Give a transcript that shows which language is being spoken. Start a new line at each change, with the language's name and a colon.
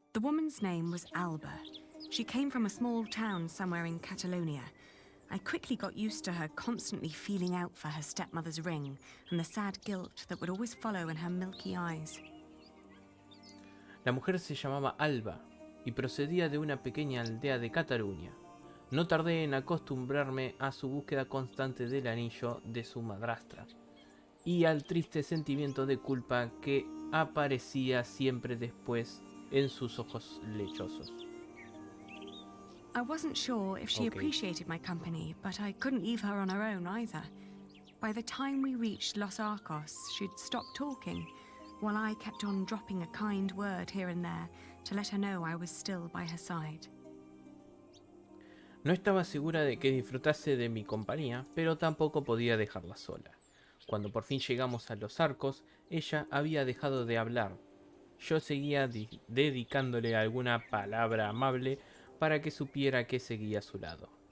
English: The woman's name was Alba. She came from a small town somewhere in Catalonia. I quickly got used to her constantly feeling out for her stepmother's ring and the sad guilt that would always follow in her milky eyes.
Spanish: La mujer se llamaba Alba y procedía de una pequeña aldea de Cataluña. No tardé en acostumbrarme a su búsqueda constante del anillo de su madrastra y al triste sentimiento de culpa que aparecía siempre después en sus ojos lechosos.
English: I wasn't sure if she appreciated my company, but I couldn't leave her on her own either. By the time we reached Los Arcos, she'd stopped talking, while I kept on dropping a kind word here and there to let her know I was still by her side.
Spanish: No estaba segura de que disfrutase de mi compañía, pero tampoco podía dejarla sola. Cuando por fin llegamos a Los Arcos, ella había dejado de hablar. Yo seguía dedicándole alguna palabra amable para que supiera que seguía a su lado.